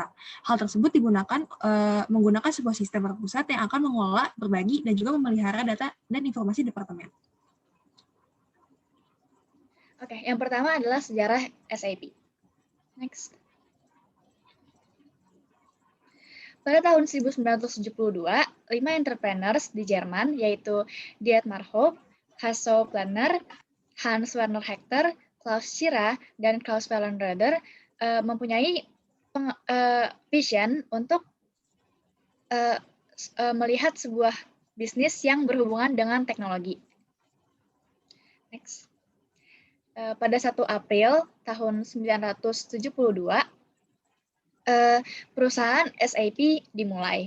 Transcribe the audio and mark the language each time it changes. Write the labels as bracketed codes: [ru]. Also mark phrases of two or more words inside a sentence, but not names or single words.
[id] Hal tersebut digunakan menggunakan sebuah sistem terpusat yang akan mengelola, berbagi, dan juga memelihara data dan informasi departemen. Oke, yang pertama adalah sejarah SAP. Next. Pada tahun 1972, 5 entrepreneurs di Jerman, yaitu Dietmar Hopp, Hasso Plattner, Hans Werner Hector, Klaus Schirra, dan Klaus Wallenröder mempunyai vision untuk melihat sebuah bisnis yang berhubungan dengan teknologi. Next. Pada 1 April tahun 1972, perusahaan SAP dimulai.